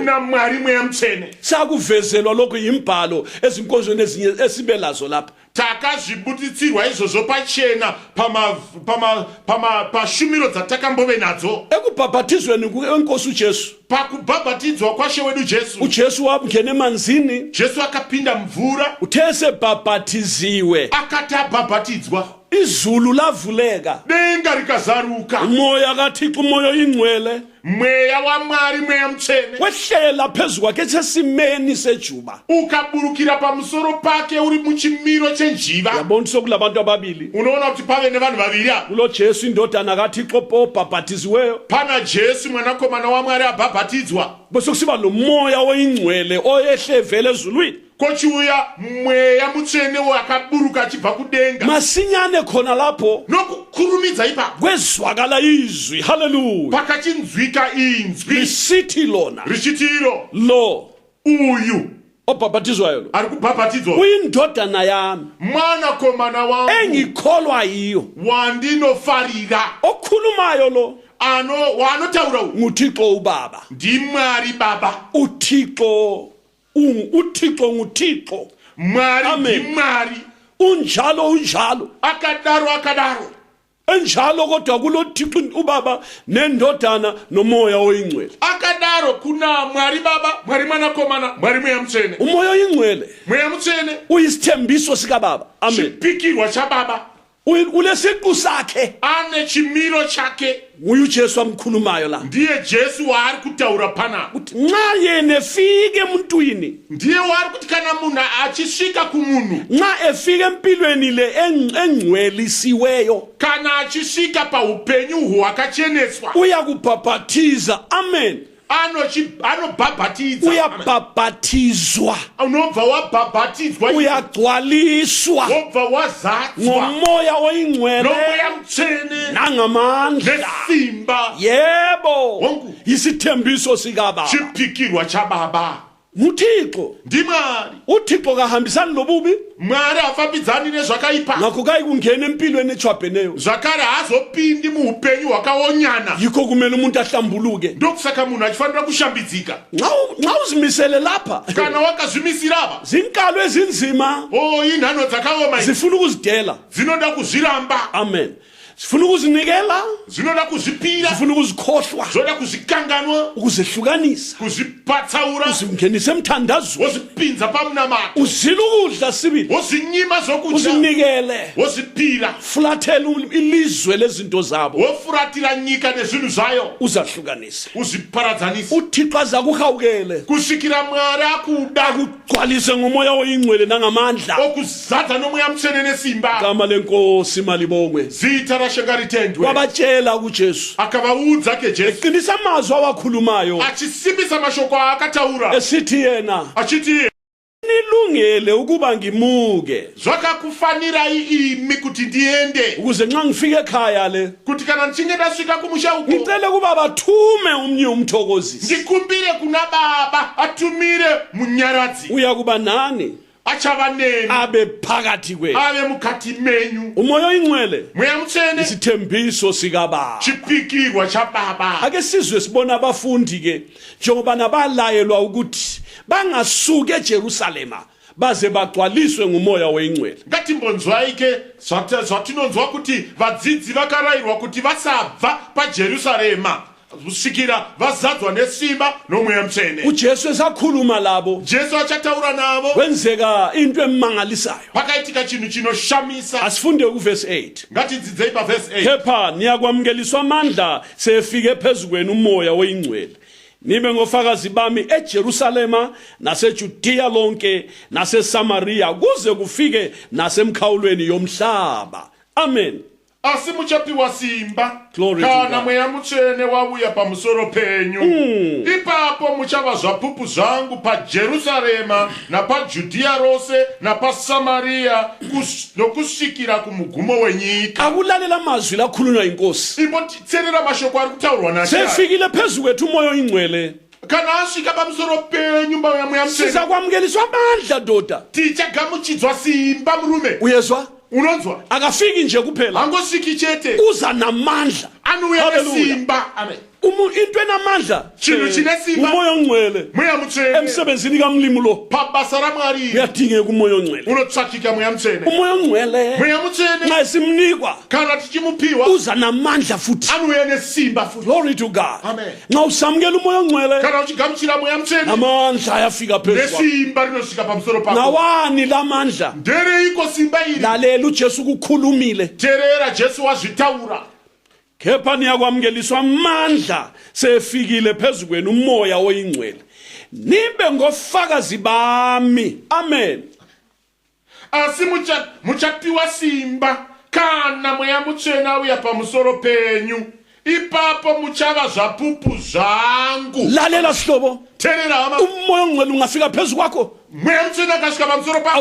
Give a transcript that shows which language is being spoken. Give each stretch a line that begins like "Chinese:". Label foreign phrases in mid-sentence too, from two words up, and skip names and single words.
Shona: kuna mwari mweya mutsvene.
North Ndebele: sakuvezelwa lokho yimbhalo ezinkonzweni ezinye esibe lazo lapha.
Shona: Takazvibuditsirwa izvozvo pachena pashumiro dzatakambove nadzo.
North Ndebele: ekubhabhathizweni kwenkosi ujesu,
Shona: Pakubhabhatidzwa kwashe wedu Jesu,
North Ndebele: ujesu wangena emanzini,
Shona: Jesu akapinda mvura,
North Ndebele: uthe esebhabhathiziwe
Shona: akati abhabhatidzwa,
North Ndebele: izulu lavuleka,
Shona: denga rikazaruka,
North Ndebele: umoya kathixo umoya oyingcwele
Shona: mweya wamwari mweya mutsvene
North Ndebele: wehlela phezu kwakhe sesimeni sejuba.
Shona: ukaburukira pamusoro pake uri muchimiro chenjiva.
North Ndebele: yabona sokulabantu ababili,
Shona: Unoona kuti pave nevanhu vaviri apa.
North Ndebele: kulo jesu indodana kathixo obhabhathiziweyo,
Shona: Pana Jesu mwanakomana wamwari abhabhatidzwa,
North Ndebele: besekusiba lo moya oyingcwele oyehle vele ezulwini.
Shona: kochiuya mweya mutsvene wakaburuka achibva kudenga.
North Ndebele: masinyane khona lapho
Shona: Nokukurumidza ipapo
North Ndebele: kwezwakala izwi, haleluya,
Shona: pakachinzwika inzwi
North Ndebele: lisithi lona
Shona: richitiro,
North Ndebele: lo
Shona: uyu
North Ndebele: obhabhathizwayo lo
Shona: ari kubhabhatidzwa
North Ndebele: uyindodana yami
Shona: mwanakomana wangu
North Ndebele: engikholwa yiyo.
Shona: wandinofarira.
North Ndebele: okhulumayo lo
Shona: Wanotaura uyu
North Ndebele: nguthixo ubaba.
Shona: ndimwari baba,
North Ndebele: uthixo nguthixo,
Shona: mwari Amen. ndimwari,
North Ndebele: unjalo
Shona: akadaro,
North Ndebele: enjalo kodwa kulo thixo ubaba nendodana nomoya oyingcwele.
Shona: akadaro. Kuna mwari baba, mwari mwanakomana, mwari mweya mutsvene.
North Ndebele: umoya oyingcwele
Shona: Mweya mutsvene
North Ndebele: uyisithembiso sikababa. amen.
Shona: chipikirwa chababa,
North Ndebele: ulesiqu sakhe,
Shona: ane chimiro chake.
North Ndebele: nguye ujesu amkhulumayo la.
Shona: Ndiye Jesu waari kutaura pana,
North Ndebele: uthi nxa yena efike emuntwini,
Shona: ndiye waari kuti kana munhu achisvika kumunhu,
North Ndebele: nxa efike empilweni le engcwelisiweyo,
Shona: kana achisvika paupenyu hwakacheneswa,
North Ndebele: uyakubhabhathiza. amen.
Shona: anobhabhatidza.
North Ndebele: uyabhabhathizwa,
Shona: Unobva wabhabhatidzwa,
North Ndebele: uyagcwaliswa
Shona: wobva wazadzwa
North Ndebele: ngomoya oyingcwele
Shona: nomweya mutsvene
North Ndebele: nangamandla.
Shona: nesimba.
North Ndebele: yebo,
Shona: Wangu.
North Ndebele: yisithembiso sikababa.
Shona: Chipikirwa chababa
North Ndebele: nguthixo.
Shona: ndimwari.
North Ndebele: uthixo kahambisani lobubi,
Shona: Mwari hafambidzani nezvakaipa,
North Ndebele: ngakho kayi kungena empilweni echwabheneyo.
Shona: zvakare haazopindi muupenyu hwakaonyana.
North Ndebele: yikho kumele umuntu ahlambuluke.
Shona: Ndokusaka munhu achifanira kushambidzika.
North Ndebele: nxa uzimisele lapha,
Shona: Kana wakazvimisira apa,
North Ndebele: zinkalo ezinzima
Shona: inhano dzakaoma idzi
North Ndebele: zifuna ukuzidela.
Shona: dzinoda kuzviramba,
North Ndebele: amen. zifuna ukuzinikela,
Shona: zvinoda kuzvipira,
North Ndebele: zifuna ukuzikhohlwa,
Shona: zvoda kuzikanganwa,
North Ndebele: ukuzehlukanisa,
Shona: kuzipatsaura,
North Ndebele: uzingenisa emthandazweni,
Shona: wozvipinza pamunamato,
North Ndebele: uzile ukudla sibili,
Shona: wozinyima zvokudya,
North Ndebele: uzinikele,
Shona: wozvipira,
North Ndebele: fulathela ilizwe lezinto zabo,
Shona: wofuratira nyika nezvinhu zvayo,
North Ndebele: uzahlukanise.
Shona: uziparadzanisa,
North Ndebele: uthixo aza kuhawukele,
Shona: kusvikira Mwari akuda,
North Ndebele: akugcwalise ngomoya oyingcwele nangamandla.
Shona: okuzadza nomweya mutsvene nesimba.
North Ndebele: gama lenkosi malibongwe.
Shona: Zita rashenga ritendwe.
North Ndebele: wabatshela kujesu,
Shona: Akavaudza ke Jesu,
North Ndebele: qinisa amazwi awakhulumayo
Shona: achisimbisa mashoko aakataura,
North Ndebele: esithi yena
Shona: achiti
North Ndebele: nilungele ukuba ngimuke,
Shona: zvakakufanira imi kuti ndiende,
North Ndebele: ukuze nxa ngifika ekhaya le
Shona: kuti kana ndichinge ndasvika kumusha uko
North Ndebele: ngicele kuba bathume umnye umthokozisi.
Shona: ndikumbire kuna Baba atumire munyaradzi,
North Ndebele: uya kuba nani
Shona: achava neni,
North Ndebele: abe phakathi kwenu.
Shona: ave mukati menyu.
North Ndebele: umoya oyingcwele
Shona: Mweya mutsvene
North Ndebele: isithembiso sikababa.
Shona: chipikirwa chababa.
North Ndebele: ake sizwe sibona abafundi ke njengoba nabalayelwa ukuthi bangasuki eJerusalema baze bagcwaliswe ngumoya oyingcwele.
Shona: Ngatimbonzwai ke zvatinonzwa kuti vadzidzi vakarayirwa kuti vasabva paJerusarema kusvikira vazadzwa nesimba nomweya mutsvene.
North Ndebele: ujesu esakhuluma labo
Shona: Jesu achataura navo,
North Ndebele: kwenzeka into emangalisayo.
Shona: pakaitika chinhu chinoshamisa.
North Ndebele: asifunde kuvesi 8.
Shona: Ngatidzidzei pavhesi 8.
North Ndebele: kepha niyakwamngeliswa amandla sefike phezu kwenu umoya oyingcwele, nibe ngofakazi bami eJerusalema naseJudiya lonke naseSamariya kuze kufike nasemkhawulweni yomhlaba. amen.
Shona: asi muchapiwa simba
English: Glory to
Shona: kana
English: God.
Shona: mweya mutsvene wauya pamusoro penyu. Ipapo muchava zvapupu zvangu paJerusarema napajudhiya rose napasamariya nokusvikira kumugumo wenyika.
North Ndebele: Akulalela mazwi lakhulunywa inkosi.
Shona: Ipo titserera mashoko ari kutaurwa naShe.
North Ndebele: Sefikile phezu kwethu umoya oyingcwele.
Shona: Kana asvika pamusoro penyu mweya mutsvene,
North Ndebele: Sizakwamukeliswa amandla doda.
Shona: tichagamuchidzwa simba murume.
North Ndebele: Uyezwa?
Shona: Unonzwa?
North Ndebele: Akafiki nje kuphela.
Shona: Hangosviki chete,
North Ndebele: Uza namandla.
Shona: anouya Hallelujah. nesimba. Amen.
North Ndebele: Into enamandla.
Shona: Chinhu chine simba.
North Ndebele: Umoya ongcwele.
Shona: Mweya mutsvene
North Ndebele: Emsebenzini kamlimi lo.
Shona: pabasa raMwari
North Ndebele: Kuyadingeka umoya ongcwele.
Shona: unotsvakika mweya mutsvene.
North Ndebele: Umoya ongcwele.
Shona: Mweya mutsvene
North Ndebele: Nxa simnikwa
Shona: kana tichimupiwa
North Ndebele: uza namandla futhi.
Shona: anouya nesimba futi.
English: Glory to God. Amen.
North Ndebele: Nxa usamukela umoya ongcwele
Shona: Kana uchigamuchira mweya mutsvene,
North Ndebele: amandla ayafika phezulu kwakho.
Shona: nesimba rinosvika pamusoro pako.
North Ndebele: Nawani lamandla?
Shona: Ndereiko simba iri?
North Ndebele: Lalela uJesu kukhulumile.
Shona: Teerera, Jesu wazvitaura.
North Ndebele: Kepha niyakwamukeliswa amandla sefikile phezu kwenu umoya oyingcwele. Nibe ngofakazi bami. Amen.
Shona: Asi muchapiwa simba kana mweya mutsvene auya pamusoro penyu. Ipapo muchava zvapupu zvangu.
North Ndebele: Lalela sihlobo.
Shona: Teerera hama,
North Ndebele: Umoya ongcwele ungafika phezu kwakho.
Shona: mweya mutsvene akasvika pamusoro pako,